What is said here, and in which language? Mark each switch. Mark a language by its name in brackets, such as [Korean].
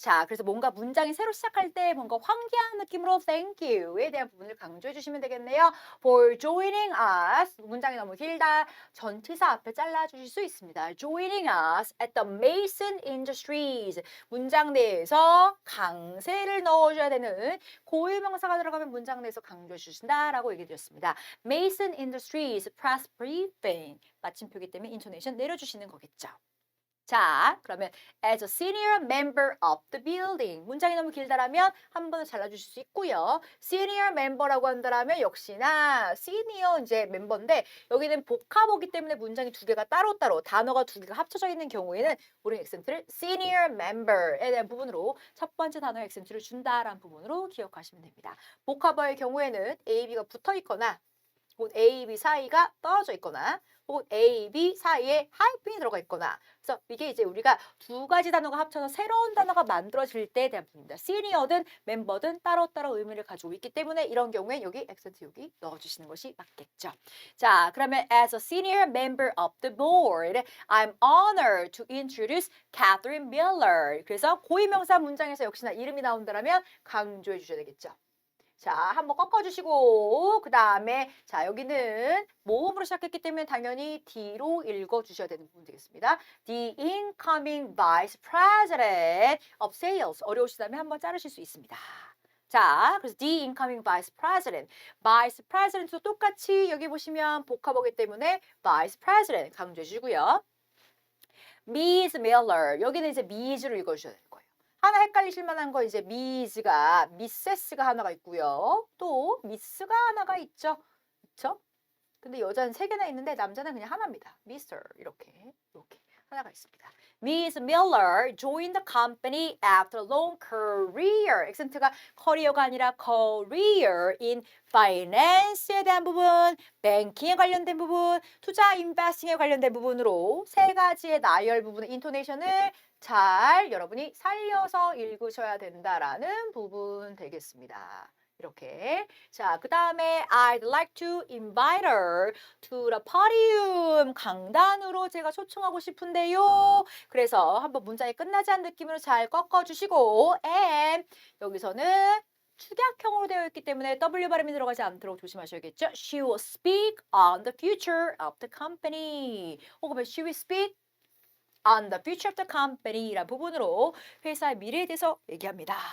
[Korean] 자, 그래서 뭔가 문장이 새로 시작할 때 뭔가 환기한 느낌으로 [English] thank you [Korean] 에 대한 부분을 강조해 주시면 되겠네요. [English] For joining us. [Korean] 문장이 너무 길다. 전치사 앞에 잘라 주실 수 있습니다. [English] Joining us at the Mason Industries. [Korean] 문장 내에서 강세를 넣어줘야 되는 고유명사가 들어가면 문장 내에서 강조해 주신다라고 얘기 드렸습니다. [English] Mason Industries press briefing. [Korean] 마침표기 때문에 인토네이션 내려주시는 거겠죠. 자, 그러면 [English] as a senior member of the building. [Korean] 문장이 너무 길다라면 한 번은 잘라주실 수 있고요. senior member라고 한다라면 역시나 senior 이제 멤버인데 여기는 복합어기 때문에 문장이 두 개가 따로따로 단어가 두 개가 합쳐져 있는 경우에는 우리 액센트를 senior member에 대한 부분으로 첫 번째 단어의 액센트를 준다라는 부분으로 기억하시면 됩니다. 복합어의 경우에는 A, B가 붙어 있거나 혹은 A, B 사이가 떨어져 있거나 혹은 A, B 사이에 하이픈이 들어가 있거나 그래서 이게 이제 우리가 두 가지 단어가 합쳐서 새로운 단어가 만들어질 때에 대한 부분입니다. 시니어든 멤버든 따로따로 의미를 가지고 있기 때문에 이런 경우에 여기 액센트 여기 넣어주시는 것이 맞겠죠. 자, 그러면 [English] as a senior member of the board, I'm honored to introduce Catherine Miller. [Korean] 그래서 고유명사 문장에서 역시나 이름이 나온다면 강조해 주셔야 되겠죠. 자, 한번 꺾어주시고 그 다음에 자 여기는 모음으로 시작했기 때문에 당연히 D로 읽어주셔야 되는 부분 되겠습니다. [English] The incoming vice president of sales. [Korean] 어려우시다면 한번 자르실 수 있습니다. 자, 그래서 [English] the incoming vice president. [Korean] vice president도 똑같이 여기 보시면 복합어기 때문에 vice president 강조해 주시고요. [English] Miss Miller. [Korean] 여기는 이제 Ms로 읽어주셔야 돼요. 하나 헷갈리실 만한 거 이제 미즈가 미세스가 하나가 있고요. 또 미스가 하나가 있죠. 그렇죠? 근데 여자는 세 개나 있는데 남자는 그냥 하나입니다. 미스터 이렇게 하나가 있습니다. [English] Miss Miller joined the company after a long career. [Korean] 액센트가 커리어가 아니라 [English] career in finance [Korean] 에 대한 부분, 뱅킹에 관련된 부분, 투자 인베스팅에 관련된 부분으로 세 가지의 나열 부분의 인토네이션을 잘 여러분이 살려서 읽으셔야 된다라는 부분 되겠습니다. 이렇게. 자, 그 다음에 [English] I'd like to invite her to the podium. [Korean] 강단으로 제가 초청하고 싶은데요. 그래서 한번 문장이 끝나지 않은 느낌으로 잘 꺾어주시고 and 여기서는 축약형으로 되어 있기 때문에 W 발음이 들어가지 않도록 조심하셔야겠죠. [English] She will speak on the future of the company. [Korean] 혹은 [English] She will speak on the future of the company [Korean] 라는 부분으로 회사의 미래에 대해서 얘기합니다.